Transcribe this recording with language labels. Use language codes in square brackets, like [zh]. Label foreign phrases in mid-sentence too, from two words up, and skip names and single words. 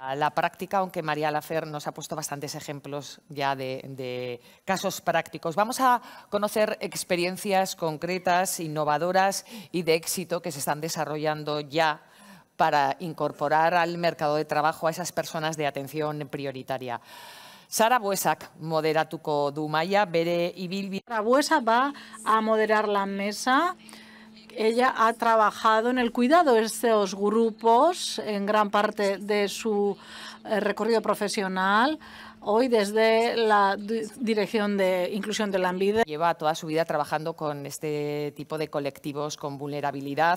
[es] La práctica, aunque María Lafer nos ha puesto bastantes ejemplos ya de casos prácticos. Vamos a conocer experiencias concretas, innovadoras y de éxito que se están desarrollando ya para incorporar al mercado de trabajo a esas personas de atención prioritaria. [eu] Sara Buesak moderatuko du maila bere ibilbide. [es] Sara Buesak va a moderar la mesa. Ella ha trabajado en el cuidado de estos grupos en gran parte de su recorrido profesional. Hoy desde la Dirección de Inclusión de Lanbide. Lleva toda su vida trabajando con este tipo de colectivos con vulnerabilidad.